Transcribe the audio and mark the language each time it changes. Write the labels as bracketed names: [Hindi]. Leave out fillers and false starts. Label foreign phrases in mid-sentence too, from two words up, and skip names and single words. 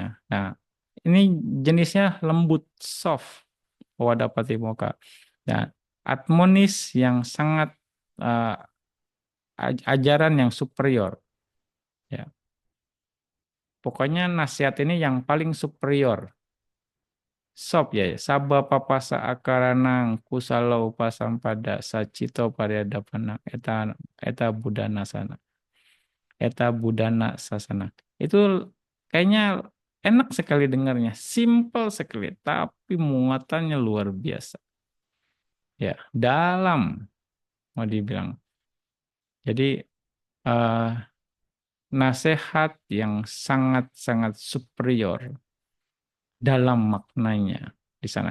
[Indonesian] Nah, ini jenisnya lembut, soft, [Pali] owada patimokkha. [Indonesian] Nah, admonis yang sangat eh, ajaran yang superior. Ya, pokoknya nasihat ini yang paling superior. Sop ya, [Pali] sabba papasa akaranang kusalau pasampada sacito pariadapanang eta budana sana. Eta budana sasana. [Indonesian] Itu kayaknya enak sekali dengarnya, simple sekali, tapi muatannya luar biasa. Ya, dalam mau dibilang. Jadi eh, nasihat yang sangat-sangat superior dalam maknanya di sana.